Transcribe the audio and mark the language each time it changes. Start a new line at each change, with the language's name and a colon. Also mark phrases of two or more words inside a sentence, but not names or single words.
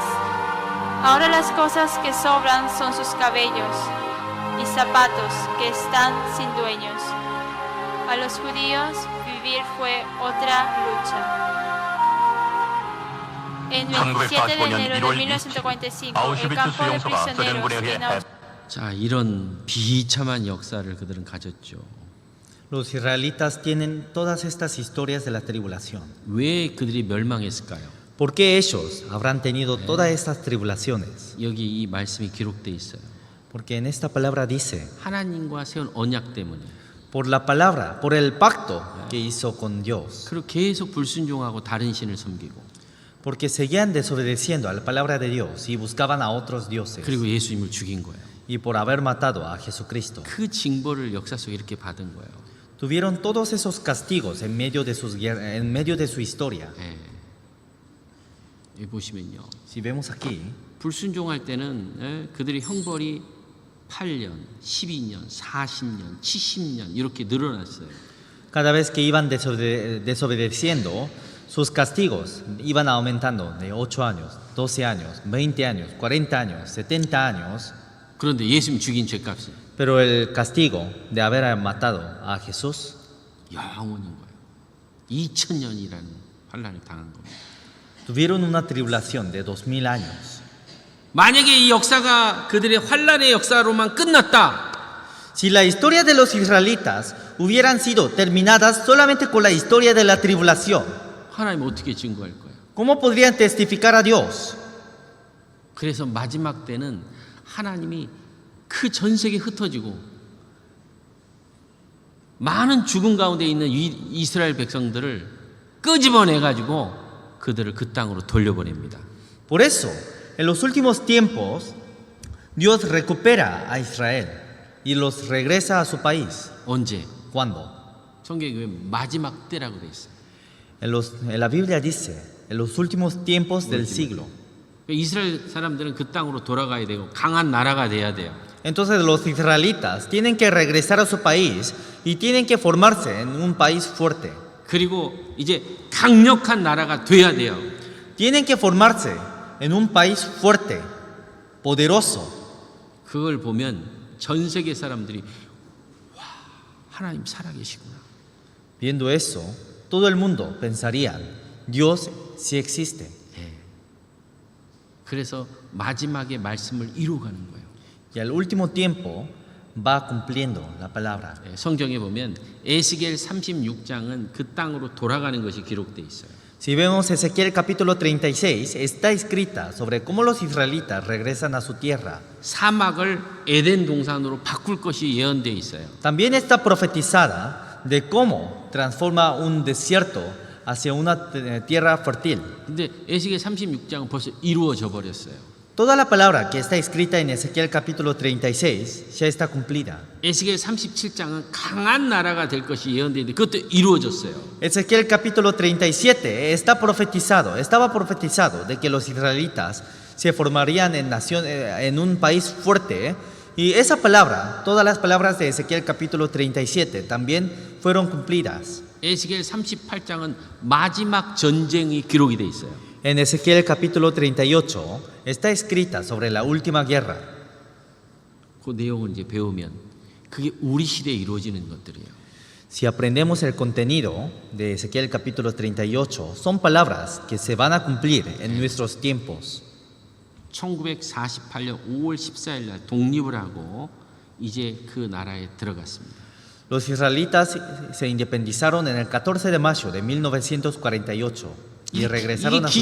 Spanish: Ahora las cosas que sobran son sus cabellos y zapatos que están sin dueños. A los judíos vivir fue otra lucha. En 27 de enero de 1945, el campo de prisioneros en
Korean: 자, 이런 비참한 역사를 그들은 가졌죠.
Spanish: Los israelitas tienen todas estas historias de la tribulación.
Korean: 왜 그들이 멸망했을까요?
Spanish: ¿Por qué ellos habrán tenido todas estas tribulaciones?
Korean: 여기 이 말씀이 기록되어 있어요.
Spanish: Porque en esta palabra dice,
Korean: 하나님과 세운 언약 때문에.
Spanish: por la palabra, por el pacto que hizo con Dios.
Korean: 그리고 계속 불순종하고 다른 신을 섬기고,
Spanish: Porque seguían desobedeciendo a la palabra de Dios y buscaban a otros dioses.
Korean: 그리고 예수님을 죽인 거예요.
Spanish: Y por haber matado a Jesucristo.
Korean: 그 징벌을 역사 속에 이렇게 받은 거예요.
Spanish: Tuvieron todos esos castigos en medio de su historia.
Korean: 예. 여기 보시면요.
Spanish: Si vemos aquí,
Korean: 불순종할 때는 그들의 형벌이 8년, 12년, 40년, 70년 이렇게 늘어났어요.
Spanish: cada vez que iban desobedeciendo, sus castigos iban aumentando de 8 años, 12 años, 20 años, 40 años, 70 años.
Korean: 그런데 예수님 죽인 죄값이
Spanish: Pero el castigo de haber matado a Jesús
Korean: 영원인 거예요. 2000년이라는 환란을 당한 겁니다.
Spanish: tuvieron una tribulación de 2000 años.
Korean: 만약에 이 역사가 그들의 환란의 역사로만 끝났다.
Spanish: Si la historia de los israelitas hubieran sido terminadas solamente con la historia de la tribulación,
Korean: 하나님 어떻게 증거할 거예요?
Spanish: ¿cómo podrían testificar a Dios?
Korean: 그래서 마지막 때는 하나님이 그 전 세계에 흩어지고 많은 죽음 가운데 있는 이스라엘 백성들을 끄집어내 가지고 그들을 그 땅으로 돌려보냅니다.
Spanish: Por eso, en los últimos tiempos, Dios recupera a Israel y los regresa a su país.
Korean: 언제?
Spanish: ¿Cuándo?
Korean: 성경에 왜 마지막 때라고 돼 있어요?
Spanish: En la Biblia dice, en los últimos tiempos del siglo.
Korean: 이스라엘 사람들은 그 땅으로 돌아가야 되고 강한 나라가 돼야 돼요.
Spanish: Entonces los israelitas tienen que regresar a su país y tienen que formarse en un país fuerte.
Korean: 그리고 이제 강력한 나라가 돼야 돼요.
Spanish: Tienen que formarse en un país fuerte, poderoso.
Korean: 그걸 보면 전 세계 사람들이 와, 하나님 살아계시구나.
Spanish: Viendo eso, todo el mundo pensarían, Dios sí existe.
Korean: 그래서 마지막에 말씀을 이루어가는 거예요.
Spanish: Y al último tiempo va cumpliendo la palabra.
Korean: 성경에 보면 에스겔 36장은 그 땅으로 돌아가는 것이 기록되어 있어요.
Spanish: Si vemos Ezequiel capítulo 36, está escrita sobre cómo los israelitas regresan a su tierra.
Korean: 사막을 에덴 동산으로 바꿀 것이 예언되어 있어요.
Spanish: También está profetizada de cómo transforma un desierto hacia una tierra fértil.
Korean: 근데 에스겔 36장은 벌써 이루어져 버렸어요.
Spanish: Toda la palabra que está escrita en Ezequiel capítulo 36 ya está cumplida.
Korean: 에스겔 37장은 강한 나라가 될 것이 예언되는데 그것도 이루어졌어요.
Spanish: Ezequiel capítulo 37 estaba profetizado de que los israelitas se formarían en un país fuerte. Y esa palabra, todas las palabras de Ezequiel capítulo 37 también fueron cumplidas.
Korean: 에스겔 38장은 마지막 전쟁이 기록이 돼 있어요.
Spanish: En Ezequiel capítulo 38 está escrita sobre la última guerra.
Korean: 그 내용을 이제 배우면 그게 우리 시대에 이루어지는 것들이에요.
Spanish: Si aprendemos el contenido de Ezequiel capítulo 38, son palabras que se van a cumplir en nuestros tiempos.
Korean: 1948년 5월 14일 날 독립을 하고 이제 그 나라에 들어갔습니다.
Spanish: Los israelitas se independizaron en el 14 de mayo de 1948 y regresaron a su